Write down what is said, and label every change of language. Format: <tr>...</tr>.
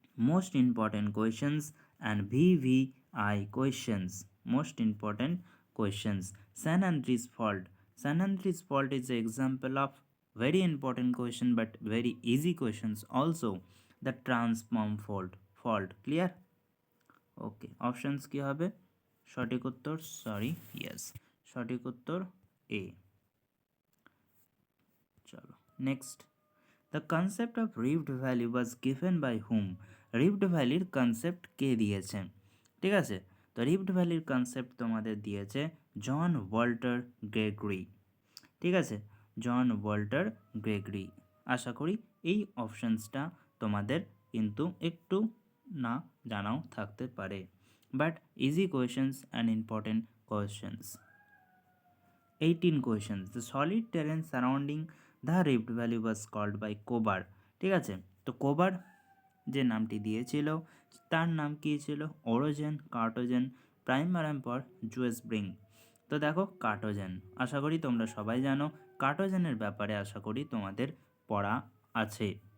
<en>Most important questions and VVI questions. Most important questions. San Andreas fault. San Andreas fault is an example of very important question but very easy questions also. The transform fault. Clear? Okay.</en> <bn>Options কি হবে? সঠিক উত্তর, sorry, yes. সঠিক উত্তর A. চলো</bn> <en>Next. The concept of rift valley was given by hmm.</en> <bn>Rift ভ্যালির concept কে দিয়েছে? ঠিক আছে, তো রিফট ভ্যালির কনসেপ্ট তোমাদের দিয়েছে জন ওয়াল্টার গ্রেগরি। ঠিক আছে, জন ওয়াল্টার গ্রেগরি। আশা করি এই অপশানসটা তোমাদের কিন্তু একটু না জানাও থাকতে পারে,</bn> <en>But easy questions and important questions. 18 questions. The solid terrain surrounding the Rift Valley was called by Kober.</en> <bn>ঠিক আছে, তো কোবার যে নামটি দিয়েছিল তার নাম কী ছিল, ওরোজেন, কার্টোজেন, প্রাইমারাম পর জুয়েসব্রিং। তো দেখো কার্টোজেন, আশা করি তোমরা সবাই জানো কার্টোজেনের ব্যাপারে, আশা করি তোমাদের পড়া আছে।</bn>